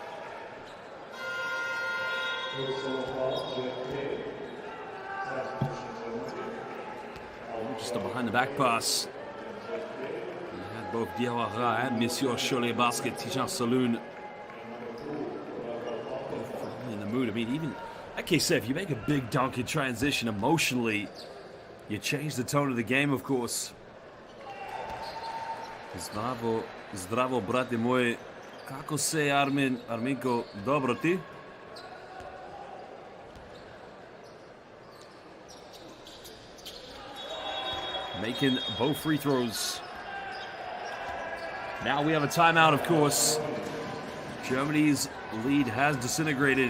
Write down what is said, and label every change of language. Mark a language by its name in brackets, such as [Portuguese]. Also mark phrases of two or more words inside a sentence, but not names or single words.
[English] Just a behind the back pass. We had both Diawara and Monsieur Cholet Basket, Tijan Saloon. Both probably in the mood. I mean, even, like I said, if you make a big dunk in transition emotionally, you change the tone of the game, of course. [Bosnian] Zdravo, brate moj. Kako se, Arminko? Dobro ti? [English] Making both free throws. Now we have a timeout, of course. Germany's lead has disintegrated.